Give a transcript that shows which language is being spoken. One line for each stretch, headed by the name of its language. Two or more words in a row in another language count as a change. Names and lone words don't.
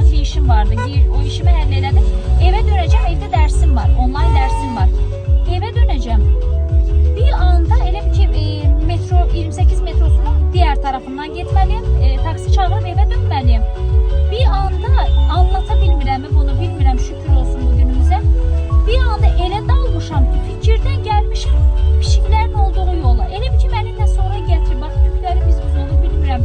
Turkish: işim vardı. O işimi hallederdim. Eve döneceğim. Evde dersim var. Online dersim var. Eve döneceğim.
Azerbaijani: Bir anda elə bir ki metro 28 metrosunun diğer tarafından getməliyim. Taksi çağırıb evə dönməliyim. Bir anda anlata bilmirəm bunu, bilmirəm, şükür olsun bu günümüzə. Bir anda elə dalmışam ki, fikirdən gəlmişəm pişiklərin olduğu yola. Elə bir ki məni nə sonra gətirib, bax tükləri biz olur, bilmirəm.